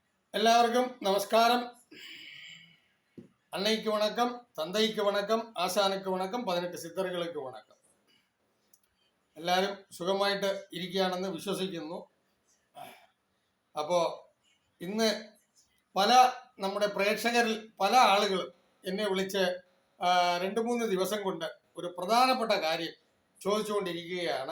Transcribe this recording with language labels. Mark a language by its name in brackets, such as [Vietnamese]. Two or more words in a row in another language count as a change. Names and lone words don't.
[Tamil] எல்லாருக்கும் நமஸ்காரம். அன்னைக்கு வணக்கம், தந்தைக்கு வணக்கம், ஆசானுக்கு வணக்கம், 18 സിദ്ധர்களுக்கு വണക്കം. [Malayalam] എല്ലാവരും സുഖമായിട്ട് ഇരിക്കുകയാണെന്ന് വിശ്വസിക്കുന്നു. അപ്പോൾ ഇന്ന് നമ്മുടെ പ്രേക്ഷകരിൽ പല ആളുകളും എന്നെ വിളിച്ച് 2-3 ദിവസം കൊണ്ട് ഒരു പ്രധാനപ്പെട്ട കാര്യം ചോദിച്ചുകൊണ്ടിരിക്കുകയാണ്.